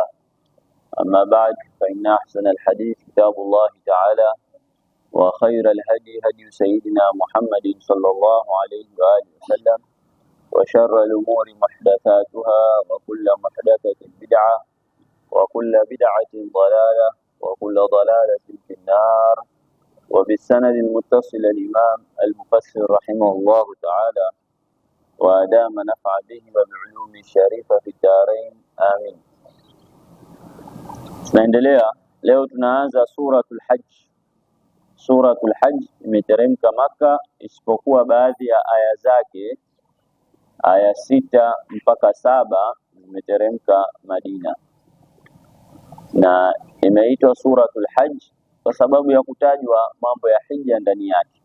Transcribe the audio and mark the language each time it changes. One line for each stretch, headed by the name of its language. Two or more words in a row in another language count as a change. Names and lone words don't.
Arabic: أما بعد، فإن أحسن الحديث كتاب الله تعالى، وخير الهدي هدي سيدنا محمد صلى الله عليه وآله وسلم، وشر الأمور محدثاتها، وكل محدثة بدعة، وكل بدعة ضلالة، وكل ضلالة في النار. وبالسند المتصل الإمام المفسر رحمه الله تعالى وأدام نفع به وبعلوم الشريفة في الدارين آمين.
Swahili: Tunaendelea leo, tunaanza suratul Hajj. Suratul Hajj imeteremka Maka, isipokuwa baadhi ya aya zake, aya 6 mpaka 7 zimeteremka Madina, na imeitwa suratul Hajj kwa sababu ya kutajwa mambo ya hija ndani yake.